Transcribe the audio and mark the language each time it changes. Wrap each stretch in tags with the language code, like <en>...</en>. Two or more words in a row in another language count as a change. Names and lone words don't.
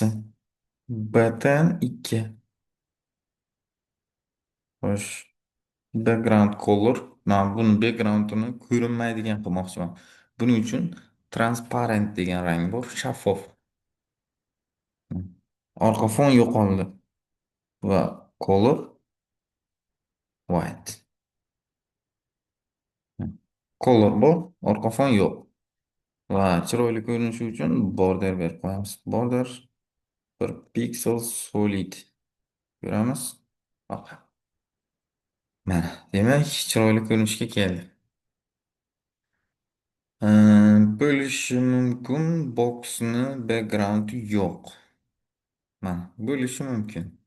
<uz>Button 2. Xo'sh.</uz> <en>Background color.</en> <uz>Men buni backgroundini ko'rinmaydigan qilmoqchiman. Buning uchun transparent degan rang bor, shaffof. Orqa fon yo'qoldi va</uz> <en>color white.</en> <uz>Color bor, orqa fon yo'q. Va chiroyli ko'rinishi uchun border berib qo'yamiz.</uz> <en>Border 1 pixel solid.</en> <uz>Ko'ramiz. Hop. Mana, demak, chiroyli ko'rinishga keldi. Bo'lishi mumkin boxni backgroundi yo'q. Mana, bo'lishi mumkin.</uz>